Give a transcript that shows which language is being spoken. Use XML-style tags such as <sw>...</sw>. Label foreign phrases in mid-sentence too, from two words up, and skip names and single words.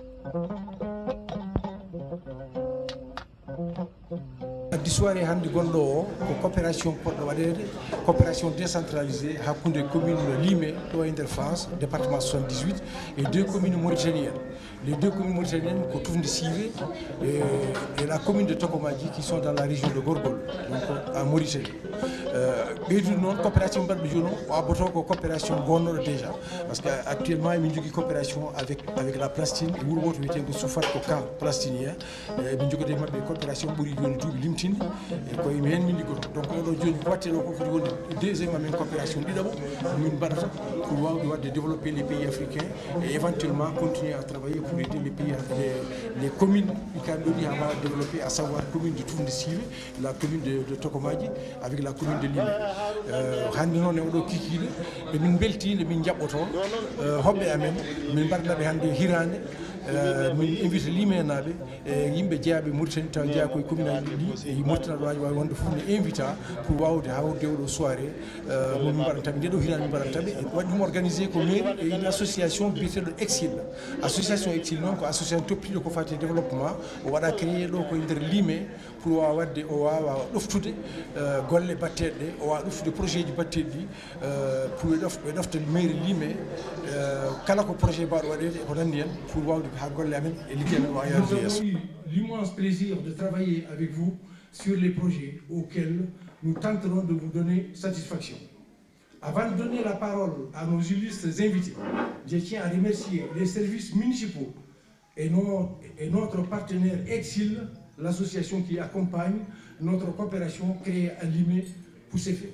<ff>Soirée hande gonɗo o ko coopération poɗɗo waɗede</ff> <fr>coopération décentralisée</fr> <ff>hakkude commune Limé ɗo e nder France département 78</ff> <fr>et deux communes mauritaniennes. Les deux communes mauritaniennes ko Toufnde Sivé et la commune de Tokomadji qui sont dans la région de Gorgol, donc en Mauritanie.</fr> <ff>ɓeydude noon coopération mbaɗɗo joni o abboto ko coopération gonnoɗo</ff> <fr>déjà parce que actuellement</fr> <ff>min jogui</ff> <fr>coopération avec la Plastine</fr> <ff>e wuuro woto wiyetego Soufat ko camp plastinien min jogode mabɓe coopération ɓuuri joni duuɓi limtinde e koye hen min liggoto donc oɗo joni ko watte ɗo ko foti wonde deuxiéme amen coopération ɗiɗaɓo min mbaɗata pour wawde wadde</ff> <fr>développer les pays africains et éventuellement continuer à travailler pour aider les pays les communes</fr> <ff>kamɓe ɗi ha mbawa</ff> <fr>développer à savoir commune de Toufnde Sivé, la commune de Tokomadji avec la commune de Limé.</fr> <ff>Hande noon e oɗo kikiɗe ɓe min beltide min jaɓɓoto hoɓɓe amen min mbarnaɓe hande hirande min invite limenaɓe e yimɓe jeeyaɓe Mauritanie taw jeeya koye commune aji ɗi e Mauritanie wawi wonde fof ne invita pour wawde hawde oɗo soirée momin mbaɗantaɓe nde ɗo hirande min mbaɗantaɓe waɗi ɗum organisé ko mairie</ff> <fr>et une association</fr> <ff>biyeteɗo Exil. Association Exil noon ko association toppiɗo ko fati développement o waɗa créé ɗo koye nder Limé pour wawa wadde o wawa ɗoftude golle batteɗe ɗe o wawa ɗoftude projet ji batteɗi ɗi pour ɓe ɗofta mairie Limé kala ko projet mbaɗo waɗede ko nandi hen pour wawde ha golle amen e ligguey amen wawa yarude yesso.</ff> <fr>L'immense plaisir de travailler avec vous sur les projets auxquels nous tenterons de vous donner satisfaction. Avant de donner la parole à nos illustres invités, je tiens à remercier les services municipaux et notre partenaire Exil, l'association qui accompagne notre coopération créée à Limé pour ces faits.</fr>